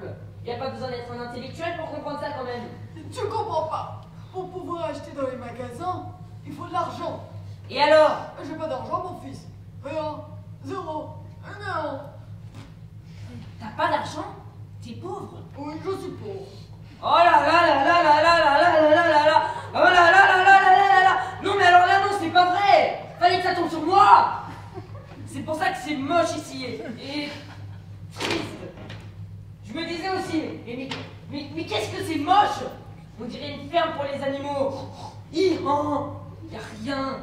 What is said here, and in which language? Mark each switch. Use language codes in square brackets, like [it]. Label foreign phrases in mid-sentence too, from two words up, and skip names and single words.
[fr] Il n'y a pas besoin d'être un intellectuel pour comprendre ça quand même. Tu comprends pas. Pour pouvoir acheter dans les magasins, il faut de l'argent. Et alors? J'ai pas d'argent, mon fils. Rien. Zéro. Non. T'as pas d'argent? T'es pauvre? Oui, je suis pauvre. Oh là là là là là là là là là là là là. Oh là là là là là là là là. Non mais alors là non, c'est pas vrai. Fallait que ça tombe sur moi. C'est pour ça que c'est moche ici et triste. Je me disais aussi, mais qu'est-ce que c'est moche? On dirait une ferme pour les animaux. Y a rien.